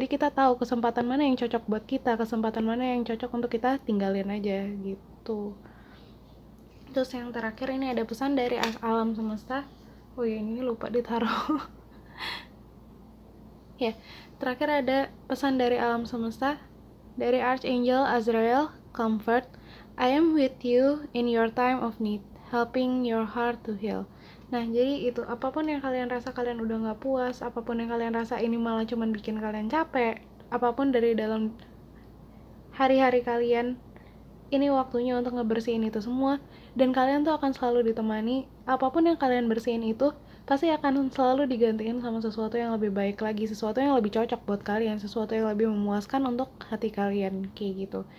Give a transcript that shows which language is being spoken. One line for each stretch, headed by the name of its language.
Indonesian: Jadi kita tahu kesempatan mana yang cocok buat kita, kesempatan mana yang cocok untuk kita tinggalin aja gitu. Terus yang terakhir ini ada pesan dari alam semesta. Oh ya, ini lupa ditaruh. Ya, terakhir ada pesan dari alam semesta dari Archangel Azrael.
English: Comfort, I am with you in your time of need, helping your heart to heal.
Indonesian: Nah, jadi itu, apapun yang kalian rasa kalian udah gak puas, apapun yang kalian rasa ini malah cuman bikin kalian capek, apapun dari dalam hari-hari kalian, ini waktunya untuk ngebersihin itu semua. Dan kalian tuh akan selalu ditemani, apapun yang kalian bersihin itu pasti akan selalu digantiin sama sesuatu yang lebih baik lagi, sesuatu yang lebih cocok buat kalian, sesuatu yang lebih memuaskan untuk hati kalian, kayak gitu.